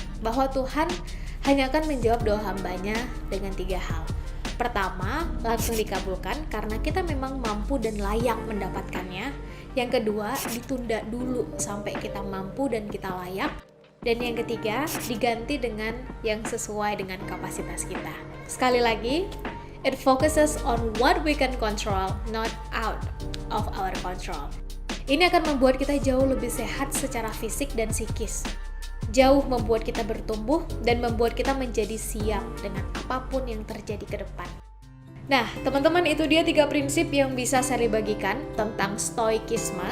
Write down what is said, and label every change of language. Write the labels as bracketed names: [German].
[Indonesian] Bahwa Tuhan hanya akan menjawab doa hambanya dengan 3 hal. Pertama, langsung dikabulkan karena kita memang mampu dan layak mendapatkannya. Yang kedua, ditunda dulu sampai kita mampu dan kita layak. Dan yang ketiga, diganti dengan yang sesuai dengan kapasitas kita. Sekali lagi, [English] it focuses on what we can control, not out of our control. [Indonesian] Ini akan membuat kita jauh lebih sehat secara fisik dan psikis. Jauh membuat kita bertumbuh dan membuat kita menjadi siap dengan apapun yang terjadi ke depan. Nah, teman-teman, itu dia 3 prinsip yang bisa saya bagikan tentang stoikisme.